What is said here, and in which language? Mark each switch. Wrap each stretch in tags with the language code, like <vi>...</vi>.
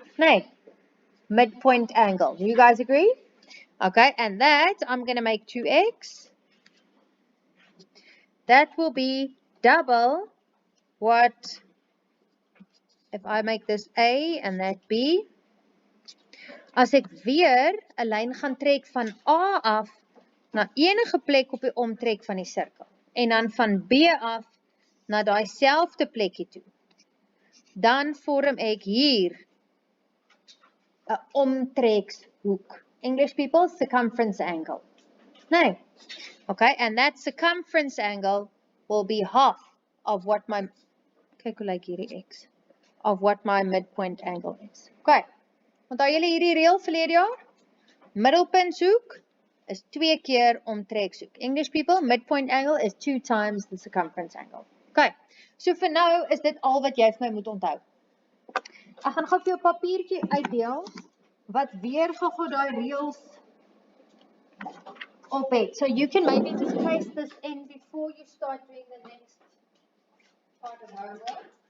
<en>Nee, midpoint angle. Do you guys agree? Okay, and that I'm going to make 2x. That will be double what, if I make this A and that B.</en> <af>As ek weer 'n lyn gaan trek van A af na enige plek op die omtrek van die sirkel en dan van B af na daai selfde plekkie toe, dan vorm ek hier 'n omtrekshoek.</af> <en>English people, circumference angle. Nee. Okay, and that circumference angle will be half of what my,</en> <af>kyk hoe lyk hierdie x,</af> <en>of what my midpoint angle is.</en> <af>Okay, onthou julle hierdie reël verlede jaar? Middelpuntshoek is 2 keer omtrekshoek.</af> <en>English people, midpoint angle is 2 times the circumference angle.</en> <af>Okay, so vir nou is dit al wat jy vir my moet onthou. Ek gaan gou vir jou 'n papiertjie uitdeel wat weer gou daai reëls op het.</af> <en>So you can maybe just paste this in before you start doing the next part of homework.</en>